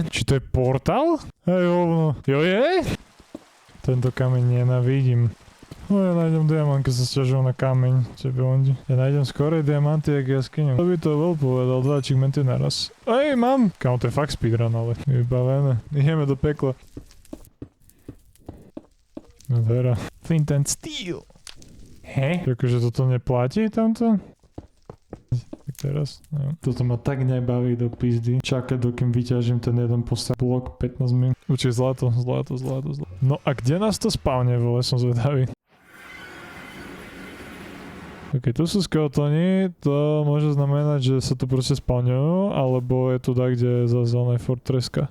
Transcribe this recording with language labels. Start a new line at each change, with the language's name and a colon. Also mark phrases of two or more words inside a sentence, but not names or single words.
Slovak: Či to je portál? Hej, hovno. Jo je? Tento kameň nenávidím. No ja nájdem diamant, keď sa sťažujem na kameň. Ja nájdem skorej diamanty, jak jaskyňu. To by to bol povedal, 2 achievementy naraz. Ej, mám! Kámo, to je fakt speedrun, ale vybavené. Ideme do pekla. No vera. Flint and Steel. He? Takže toto neplatí tamto? Tak teraz, neviem. Toto ma tak nebaví do pizdy. Čakať, dokým vyťažím ten jeden blok 15 minút. Určite zlato. No a kde nás to spavne, vole, som zvedavý. Ok, tu sú skeletoni, to môže znamenať, že sa tu proste spawňujú, alebo je tu tak, kde je zase oné fortreska.